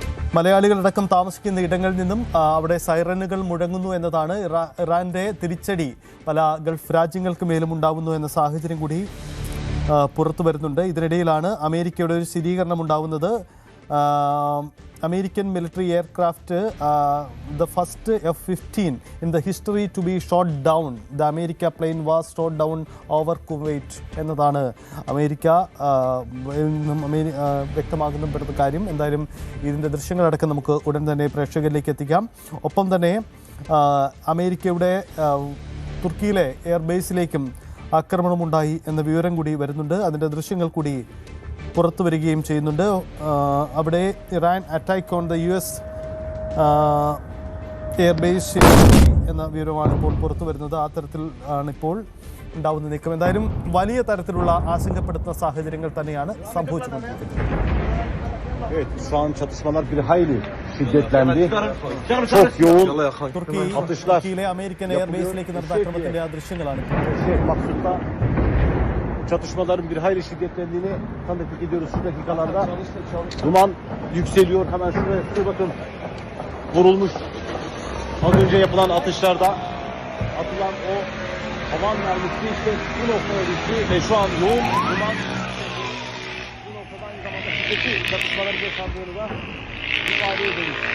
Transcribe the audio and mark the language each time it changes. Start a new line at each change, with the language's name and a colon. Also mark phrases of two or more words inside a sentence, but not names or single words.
Malayalam: മലയാളികളടക്കം താമസിക്കുന്ന ഇടങ്ങളിൽ നിന്നും അവിടെ സൈറനുകൾ മുഴങ്ങുന്നു എന്നതാണ്. ഇറാന്റെ തിരിച്ചടി പല ഗൾഫ് രാജ്യങ്ങൾക്ക് മേലും ഉണ്ടാവുന്നു എന്ന സാഹചര്യം കൂടി പുറത്തു വരുന്നുണ്ട്. ഇതിനിടയിലാണ് അമേരിക്കയുടെ ഒരു സ്ഥിരീകരണം ഉണ്ടാവുന്നത്.
English: American military aircraft, the first F-15 in the history to be shot down. The America plane was shot down over Kuwait
Malayalam: എന്നതാണ് അമേരിക്ക വ്യക്തമാകുന്ന കാര്യം. എന്തായാലും ഇതിൻ്റെ ദൃശ്യങ്ങളടക്കം നമുക്ക് ഉടൻ തന്നെ പ്രേക്ഷകരിലേക്ക് എത്തിക്കാം. ഒപ്പം തന്നെ അമേരിക്കയുടെ തുർക്കിയിലെ എയർബേസിലേക്കും ആക്രമണമുണ്ടായി എന്ന വിവരം കൂടി വരുന്നുണ്ട്. അതിൻ്റെ ദൃശ്യങ്ങൾ കൂടി പുറത്തു വരികയും ചെയ്യുന്നുണ്ട്. അവിടെ
English: Iran attack on the US airbase
Malayalam: എന്ന വിവരമാണ് ഇപ്പോൾ പുറത്തു വരുന്നത്. ആ തരത്തിൽ ആണിപ്പോൾ ഉണ്ടാവുന്ന നീക്കം. എന്തായാലും വലിയ തരത്തിലുള്ള ആശങ്കപ്പെടുത്തുന്ന സാഹചര്യങ്ങൾ തന്നെയാണ് സംഭവിച്ചുകൊണ്ടിരിക്കുന്നത്.
Turkish: Evet, şu an çatışmalar bir hayli şiddetlendi. Çok yoğun atışlar.
Malayalam: തുർക്കിയിലെ അമേരിക്കൻ എയർബേസിലേക്ക് നടന്ന ആക്രമണത്തിന്റെ ആ ദൃശ്യങ്ങളാണ്.
Turkish: Maksut'ta çatışmaların bir hayli şiddetlendiğini tanıklık ediyoruz şu dakikalarda. Duman yükseliyor. Hemen şuraya bakın. Vurulmuş. Az önce yapılan atışlarda atılan o havan mermisi işte bu noktaya düştü ve şu an yoğun duman bu noktada aynı zamanda şiddetli çatışmaları yaşandığını da ifade edelim.